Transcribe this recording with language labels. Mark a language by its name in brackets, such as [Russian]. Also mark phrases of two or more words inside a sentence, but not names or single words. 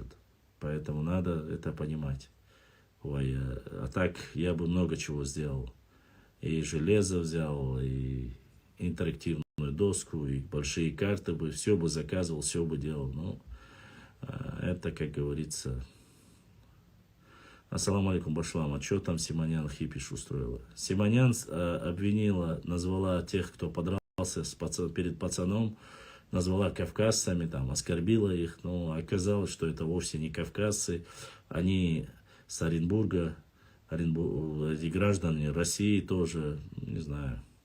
[Russian] Поэтому надо это понимать. Ой, а так я бы много чего сделал. И железо взял, и интерактивную доску, и большие карты бы, все бы заказывал, все бы делал. Но это, как говорится... [Arabic] السلام عليكم, Башлам. [Russian] А что там Симонян хипиш устроила? Симонян обвинила, назвала тех, кто подрался перед пацаном, назвала кавказцами, там, оскорбила их, но оказалось, что это вовсе не кавказцы, они с Оренбурга, эти граждане России тоже, не знаю.